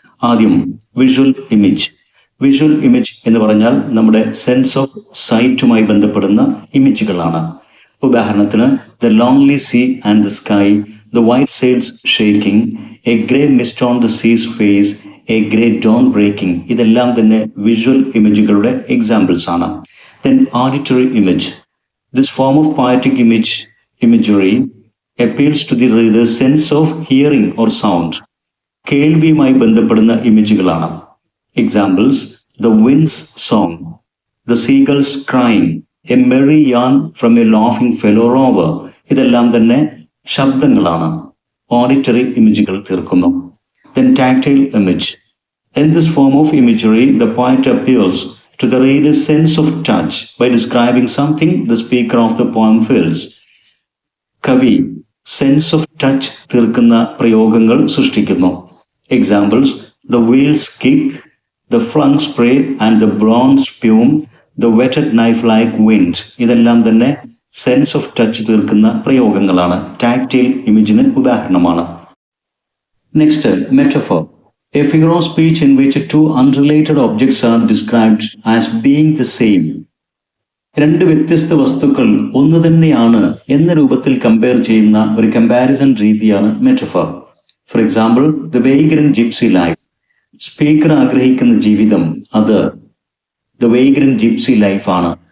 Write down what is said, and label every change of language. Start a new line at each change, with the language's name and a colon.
Malayalam: ആദ്യം visual image. Visual image എന്ന് പറഞ്ഞാൽ നമ്മുടെ സെൻസ് ഓഫ് സൈറ്റുമായി ബന്ധപ്പെടുന്ന ഇമേജുകളാണ്. ഉദാഹരണത്തിന്
English: The lonely sea and the sky, the white sails shaking, a grey mist on the sea's face, a grey dawn breaking.
Malayalam: ഇതെല്ലാം തന്നെ വിഷ്വൽ ഇമേജുകളുടെ എക്സാമ്പിൾസ് ആണ്.
English: Then auditory image. This form of poetic imagery appeals to the reader's sense of hearing or sound.
Malayalam: കേൾവിയുമായി ബന്ധപ്പെടുന്ന ഇമേജുകളാണ്.
English: Examples: the wind's song, the seagulls crying, a merry yarn from a laughing fellow rover.
Malayalam: ഇതെല്ലാം തന്നെ ശബ്ദങ്ങളാണ്, auditory ഇമേജുകൾ തീർക്കുന്നു.
English: Then tactile image. In this form of imagery, the poet appeals to the reader's sense of touch by describing something the speaker of the poem feels.
Malayalam: കവി sense of touch തീർക്കുന്ന പ്രയോഗങ്ങൾ സൃഷ്ടിക്കുന്നു.
English: Examples: the wheel's kick, the flung spray and the blown spume, the whetted knife like wind.
Malayalam: ഇതെല്ലാം തന്നെ sense of touch തീർക്കുന്ന പ്രയോഗങ്ങളാണ്, tactile ഇമേജിന് ഉദാഹരണമാണ്.
English: Next, metaphor. A figure of speech in which two unrelated objects are described as being the same.
Malayalam: രണ്ട് വ്യത്യസ്ത വസ്തുക്കൾ ഒന്ന് തന്നെയാണ് എന്ന രൂപത്തിൽ കമ്പയർ ചെയ്യുന്ന ഒരു കമ്പാരിസൺ രീതിയാണ് metaphor.
English: For example, the vagrant gypsy life.
Malayalam: Speaker ആഗ്രഹിക്കുന്ന ജീവിതം അത്
English: The vagrant gypsy life ആണ്.